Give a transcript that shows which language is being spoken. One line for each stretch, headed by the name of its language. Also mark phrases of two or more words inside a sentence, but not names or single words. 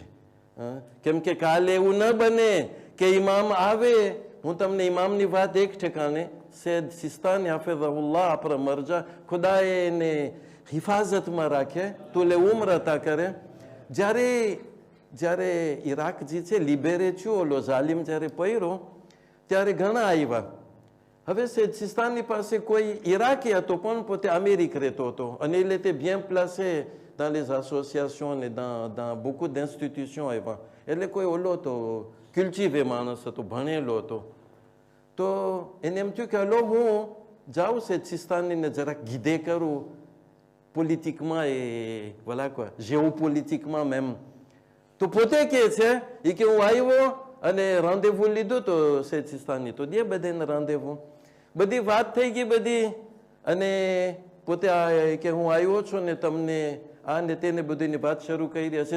Gujarati: કેમ કે કાલે એવું ન બને કે ઇમામ આવે, હું તમને ઇમામની વાત એક ઠેકાણે સૈયદ સિસ્તાની હાફિઝહુલ્લાહ આપણા મરજા ખુદાએ એને હિફાજતમાં રાખે, તુલે ઉમ્ર અતા કરે. જ્યારે ઈરાક જે છે લિબેરે છું, ઓલો ઝાલિમ જ્યારે પડ્યો ત્યારે ઘણા આવ્યા. હવે સૈયદ સિસ્તાની પાસે કોઈ ઈરાકી હતો પણ પોતે અમેરિક રહેતો હતો, અને એટલે તે
French: bien placé dans les associations et dans beaucoup d'institutions
Gujarati: આવ્યા. એટલે કોઈ ઓલો તો cultivé માણસ હતો, ભણેલો હતો. તો એને એમ થયું કે હલો હું જાઉં સૈયદ સિસ્તાનીને જરાક ગીધે કરું પોલિટિકમાં, એ ભલા કોઈ જીઓપોલિટિકમાં મેમ. તો પોતે કહે છે એ કે હું આવ્યો અને રાંધેવું લીધું તો સૈયદ સિસ્તાની તો દે બધાને રાંધેવું, બધી વાત થઈ ગઈ બધી, અને પોતે કે હું આવ્યો છું ને તમને આ ને તેને બધીની વાત શરૂ કરી હશે.